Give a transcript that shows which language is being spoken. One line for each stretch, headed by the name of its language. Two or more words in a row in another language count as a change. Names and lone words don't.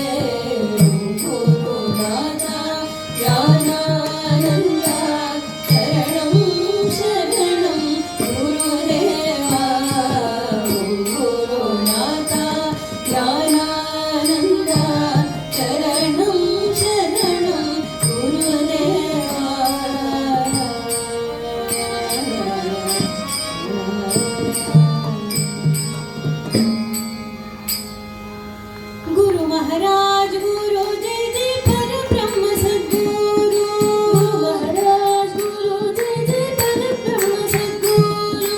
Tamil: குருநாதா ஞானானந்தா சரணம் சரணம் குருதேவா. குருநாதா ஞானானந்தா சரணம் சரணம் குருதேவா.
Hindi: गुरु महाराज गुरु जय जय पर ब्रह्म सद्गुरु. गुरु महाराज गुरु जय जय पर ब्रह्म सद्गुरु.